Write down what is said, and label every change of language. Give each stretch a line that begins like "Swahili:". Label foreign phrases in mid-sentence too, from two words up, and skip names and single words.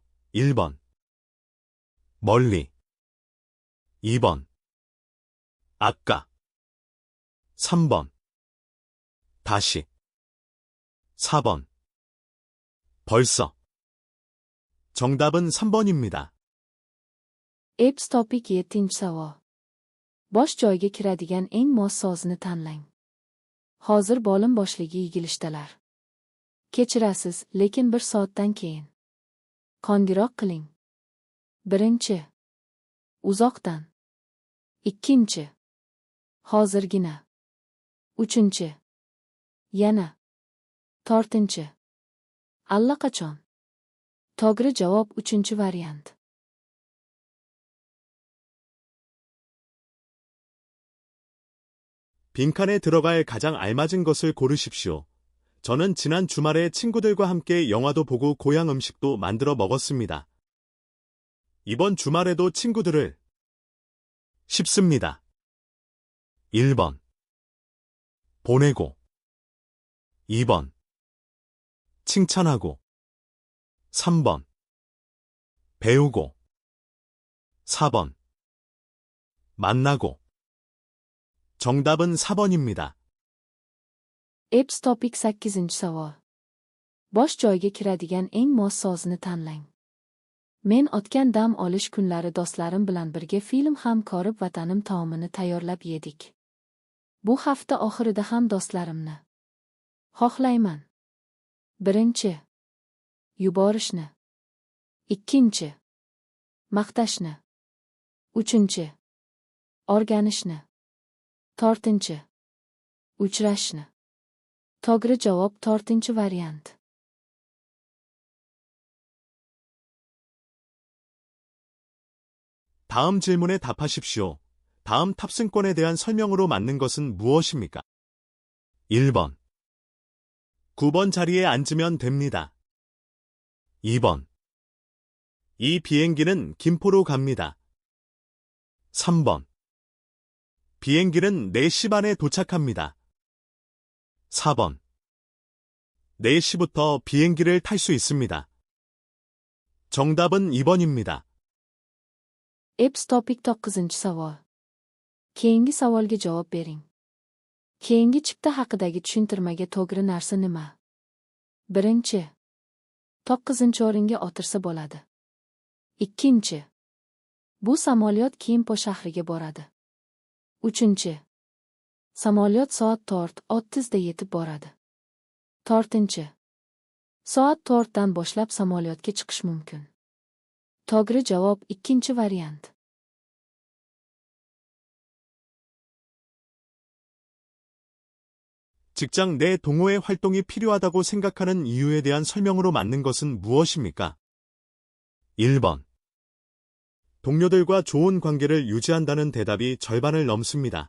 Korean: 1번. 멀리. 2번. 아까. 3번. 다시. 4번. 벌써. 정답은 3번입니다.
Uzbek: Epps topik 7-chi savol. Bosh joyga kiradigan eng mos sozni tanlang. Hozir bo'lim boshligi yigilishdalar. Kechirasiz, lekin 1 soatdan keyin. Qondiroq qiling. Birinchi. Uzoqdan. Ikkinchi. Hozirgina. Uchinchi. Yana. To'rtinchi. Allaqachon. To'g'ri javob uchinchi variant.
Korean: 빈칸에 들어갈 가장 알맞은 것을 고르십시오. 저는 지난 주말에 친구들과 함께 영화도 보고 고향 음식도 만들어 먹었습니다. 이번 주말에도 친구들을 씹습니다. 1번. 보내고. 2번. 칭찬하고. 3번. 배우고. 4번. 만나고. 정답은 4번입니다.
Uzbek: Epps topik 8-chi savol. Bosh joyga kiradigan eng mos sozni tanlang. Men o'tgan dam olish kunlari do'stlarim bilan birga film ham ko'rib vatanim taomini tayyorlab yedik. Bu hafta oxirida ham do'stlarimni xohlayman. Birinchi. Yuborishni. Ikkinchi. Maqtashni. Uchinchi. O'rganishni. To'rtinchi. Uchrashni. To'g'ri javob to'rtinchi variant.
Korean: 다음 질문에 답하십시오. 다음 탑승권에 대한 설명으로 맞는 것은 무엇입니까? 1번. 9번 자리에 앉으면 됩니다. 2번. 이 비행기는 김포로 갑니다. 3번. 비행기는 4시 반에 도착합니다. 4번. 4시부터 비행기를 탈 수 있습니다. 정답은 2번입니다.
Uzbek: Epps topik 9-chi savol. Keyingi savolga javob bering. Keyingi chipta haqidagi tushuntirmaga to'g'ri narsa nima? Birinchi. 9-o'ringa o'tirsa bo'ladi. Ikkinchi. Bu samolyot Kimpo shahriga boradi. Uchinchi. Samolyot soat 4:30 da yetib boradi. To'rtinchi. Soat 4 dan boshlab samolyotga chiqish mumkin. To'g'ri javob ikkinchi variant.
Korean: 직장 내 동호회 활동이 필요하다고 생각하는 이유에 대한 설명으로 맞는 것은 무엇입니까? 1번. 동료들과 좋은 관계를 유지한다는 대답이 절반을 넘습니다.